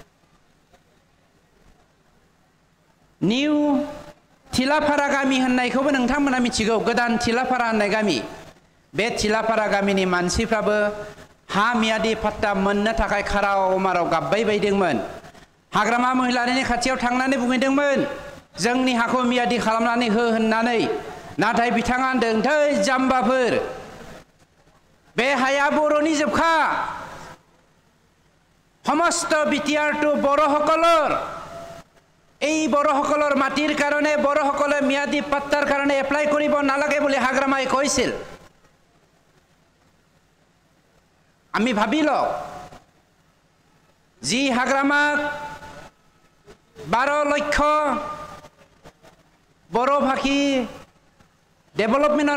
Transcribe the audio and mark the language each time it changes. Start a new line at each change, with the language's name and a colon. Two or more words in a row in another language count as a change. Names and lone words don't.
Bodo: निउ थिलाफारा गामि होननायखौबो नोंथांमोना मिथिगौ गोदान थिलाफारा होननाय गामि बे थिलाफारा गामिनि मानसिफ्राबो हा मियादि पाट्टा मोननो थाखाय खाराव माराव गाबबाय बायदोंमोन हाग्रामा महिलारिनि खाथियाव थांनानै बुंहैदोंमोन जोंनि हाखौ मियादि खालामनानै हो होननानै नाथाय बिथाङा होनदों थै जाम्बाफोर बे हाया बर'नि जोबखा
Assamese: সমস্ত বিটিআৰটো बर'সকলৰ এই বড়সকলৰ মাটিৰ কাৰণে বড়সকলে মিয়াদি পাট্টাৰ কাৰণে এপ্লাই কৰিব নালাগে বুলি হাগ্ৰামাই কৈছিল আমি ভাবিলো যি হাগ্ৰামাক 12 লক্ষ বড়ো ভাষী ডেভেলপমেন্টৰ